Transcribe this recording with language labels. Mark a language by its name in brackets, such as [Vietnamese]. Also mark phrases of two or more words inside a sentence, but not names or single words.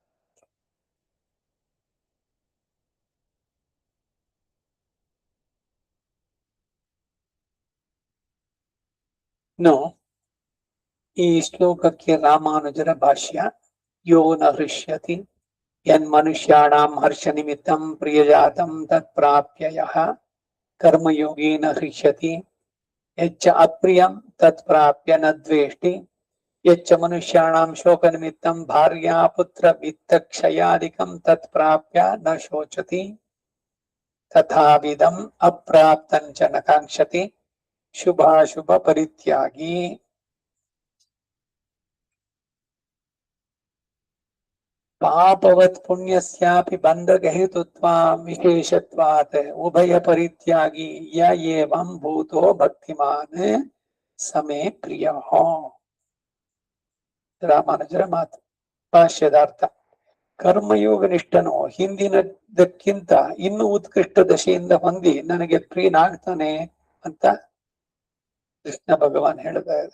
[Kannada] ಈ ಶ್ಲೋಕಕ್ಕೆ ರಾಮಾನುಜರ ಭಾಷ್ಯ. [Sanskrit] ಯೋ ನ ಹೃಷ್ಯತಿ ಯನ್ಮನುಷ್ಯಾಣಾಂ ಹರ್ಷ ನಿಮಿತ್ತಂ ಪ್ರಿಯಜಾತಂ ತತ್ ಪ್ರಾಪ್ಯ ಯಃ ಕರ್ಮಯೋಗೇನ ಹೃಷ್ಯತಿ ಯಚ್ಚ ಅಪ್ರಿಯಂ ತತ್ ಪ್ರಾಪ್ಯ ನ ದ್ವೇಷ್ಟಿ ಯಚ್ಚ ಮನುಷ್ಯಾಣಾಂ ಶೋಕ ನಿಮಿತ್ತಂ ಭಾರ್ಯಾ ಪುತ್ರ ವಿತ್ತ ಕ್ಷಯಾದಿಕಂ ತತ್ ಪ್ರಾಪ್ಯ ನ ಶೋಚತಿ ತಥಾವಿದಂ ಅಪ್ರಾಪ್ತಂಚ ನ ಕಾಂಕ್ಷತಿ ಶುಭಾಶುಭ ಪರಿತ್ಯಾಗಿ. ಪಾಪವತ್ ಪುಣ್ಯಸ್ಯಾಪಿ ಬಂಧಗಹೇತುತ್ವಾಂ ವಿಶೇಷತ್ವಾತ್ ಉಭಯ ಪರಿತ್ಯಾಗಿ ಯ ಏವಂ ಭೂತೋ ಭಕ್ತಿಮಾನ್ ಸಮೇ ಪ್ರಿಯ. [Kannada] ರಾಮಾನುಜರ ಮಾತು. ಭಾಷ್ಯದಾರ್ಥ. ಕರ್ಮಯೋಗ ನಿಷ್ಠನು ಹಿಂದಿನದಕ್ಕಿಂತ ಇನ್ನೂ ಉತ್ಕೃಷ್ಟ ದಶೆಯಿಂದ ಹೊಂದಿ ನನಗೆ ಪ್ರಿಯನಾಗ್ತಾನೆ ಅಂತ ಕೃಷ್ಣ ಭಗವಾನ್ ಹೇಳ್ತಾ ಇದೆ.